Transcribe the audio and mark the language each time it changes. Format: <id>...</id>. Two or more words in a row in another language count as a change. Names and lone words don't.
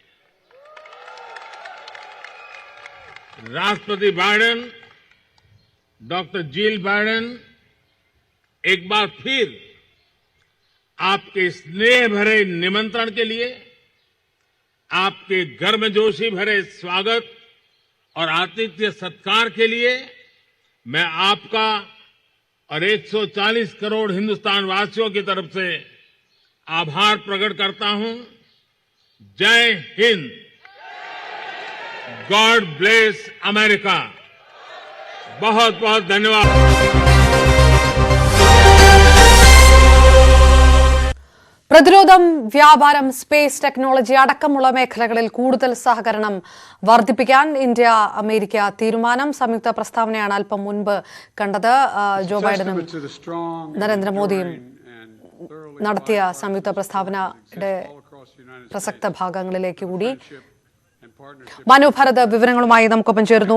<hi>राष्ट्रपति बाइडेन, डॉक्टर जिल बाइडेन, एक बार फिर आपके स्नेह भरे निमंत्रण के लिए, आपके गर्मजोशी भरे स्वागत और आतिथ्य सत्कार के लिए मैं आपका और 140 करोड़ हिंदुस्तान वासियों की तरफ से आभार प्रकट करता हूं। जय हिंद।</hi> <en>God bless America.</en> <hi>बहुत बहुत धन्यवाद।</hi> <ml>പ്രതിരോധം, വ്യാപാരം,</ml> <en>space technology</en> <ml>അടക്കമുള്ള മേഖലകളിൽ കൂടുതൽ സഹകരണം വർദ്ധിപ്പിക്കാൻ ഇന്ത്യ അമേരിക്ക തീരുമാനം. സംയുക്ത പ്രസ്താവനയാണ് അല്പം മുൻപ് കണ്ടത്. ജോ ബൈഡനും നരേന്ദ്രമോദിയും നടത്തിയ സംയുക്ത പ്രസ്താവനയുടെ പ്രസക്ത ഭാഗങ്ങളിലേക്ക് കൂടി മനു ഭരത് വിവരങ്ങളുമായി നമുക്കൊപ്പം ചേരുന്നു.</ml>